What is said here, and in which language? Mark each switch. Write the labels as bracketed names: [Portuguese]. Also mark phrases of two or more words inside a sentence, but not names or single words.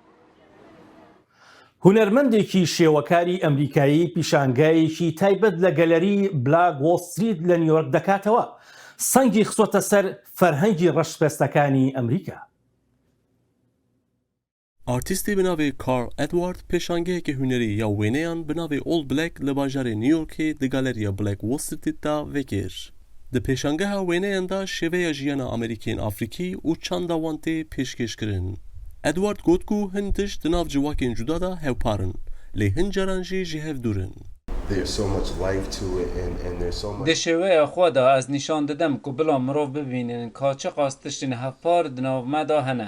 [Central Kurdish] هونەرمەندێکی شێوەکاری ئەمریکایی پیشانگایەکی تایبەت لە گەلەری بلاک وۆڵ ستریت لە نیویۆرک دەکاتەوە سەنگی خسۆتە سەر فەرهەنگی ڕەشپێستەکانی ئەمریکا. [Kurdish] ئارتیستی بناوی کارل ئەدوارد پێشانگەیەکی هونەری یا وێنەیان بناوی ئۆڵ بلەک لە باژارێ نیویۆرکی دی گالەریە بلاک وۆڵ ستریتدا vekir. Di pêşangeha wêneyan da şêveya jiyana Amerîkên Afrikî û çanda wan tê pêşkêşkirin. Edward got ku hin tişt di nav civakên cuda da hevparin, lê hin caran jî ji hev dûrin. Di şêweya xwe da ez nîşan didim ku bila mirov bibînin ka çi qas tiştên hevpar di nav me da hene.